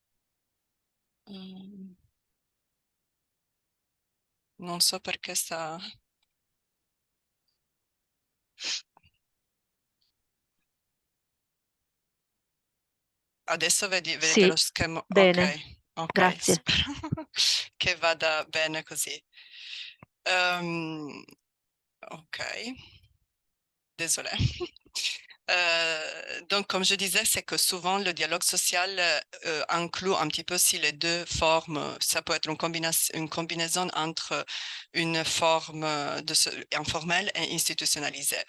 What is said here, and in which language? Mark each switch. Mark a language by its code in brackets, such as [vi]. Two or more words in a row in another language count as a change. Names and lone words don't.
[it] Non so perché sta... Adesso vedete sì, lo schermo? Bene. Ok, Grazie. spero che vada bene così. [fr] Ok, désolé. Donc, comme je disais, c'est que souvent le dialogue social inclut un petit peu aussi les deux formes. Ça peut être une combinaison entre une forme informelle et institutionnalisée.